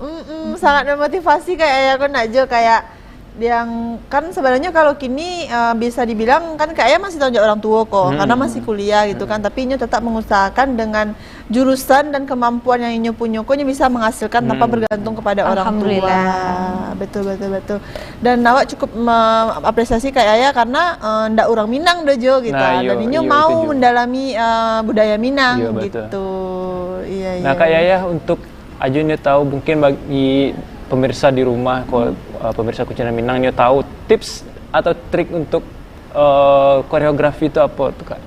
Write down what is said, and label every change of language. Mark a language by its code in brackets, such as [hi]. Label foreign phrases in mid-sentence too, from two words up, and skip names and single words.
[id] Sangat memotivasi kayak aku Nak Jo, kayak yang kan sebenarnya kalau kini bisa dibilang kan kayak masih tanggung jawab orang tua kok karena masih kuliah gitu kan, tapi Inyo tetap mengusahakan dengan jurusan dan kemampuan yang Inyo punya kok bisa menghasilkan tanpa bergantung kepada orang tua. Betul. Dan awak cukup apresiasi kayak Ayah karena [min] ndak orang Minang doh [id] Jo gitu. Dan Inyo mau mendalami budaya Minang gitu. Iya. Nah Kak Yaya, untuk Ajo Inyo tahu mungkin bagi pemirsa di rumah, kalau pemirsa Kucinan Minang Nyo tahu tips atau trik untuk koreografi itu apa tuh Kak?